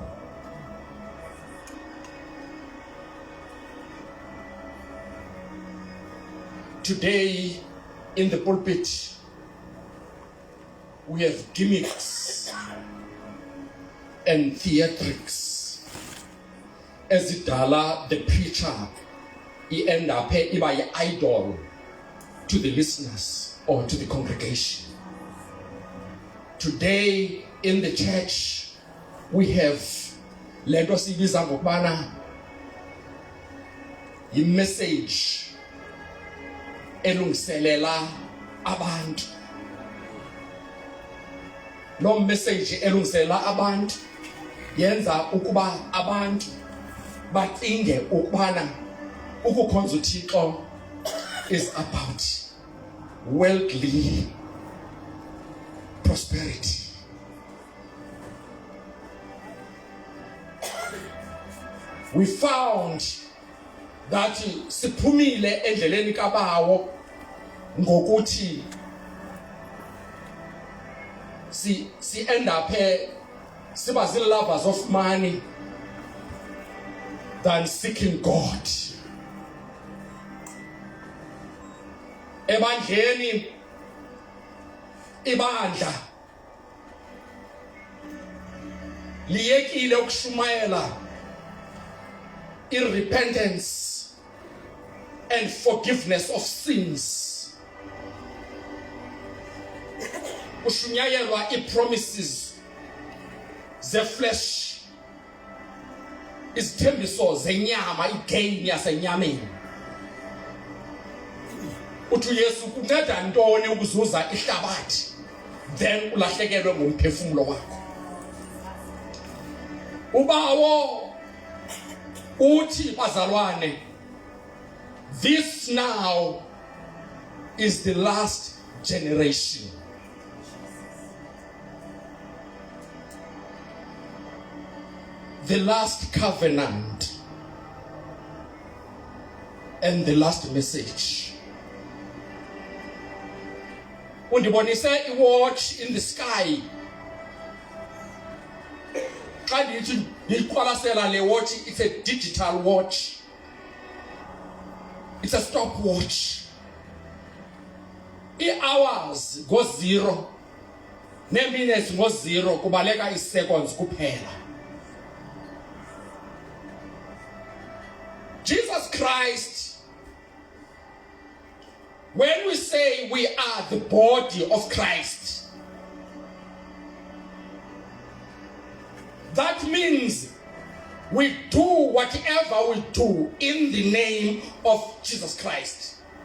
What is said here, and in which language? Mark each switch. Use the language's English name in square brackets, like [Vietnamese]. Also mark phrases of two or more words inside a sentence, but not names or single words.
[English] Today, in the pulpit, we have gimmicks and theatrics. As idala, the preacher, he end up by an idol to the listeners or to the congregation. Today, in the church, we have [Xhosa] lento sibiza ngokubana i-message elungiselela abantu. Lo message elungiselela abantu yenza ukuba abantu bacinge ukubana ukukhonza uThixo [English] is about worldly prosperity. [Xhosa] We found that siphumile endleleni kaBawo ngokuthi si [English] end up [Xhosa] siba [English] lovers of money than seeking God. [Xhosa] Ebandleni ibandla liyekile ukushumayela [English] in repentance and forgiveness of sins. [Xhosa] Kushunyayelwa i-promises ze-flesh, izithembiso zenyama, igain yasenyameni. Uthi uYesu kunceda ntoni ukuzuza ihlabathi then ulahlekelwe ngumphefumulo wakho? uBawo uthi bazalwane, [English] this now is the last generation. The last covenant and the last message. [Xhosa] Undibonise i-watch [English] in the sky. [Xhosa] Xa ndithi ndiyiqwalasela le [English] watch, it's a digital watch. It's a stopwatch. I-hours go zero, ne-minutes go zero, [Xhosa] kubaleka i-seconds kuphela. [English] Jesus Christ, when we say we are the body of Christ, that means we do whatever we do in the name of Jesus Christ.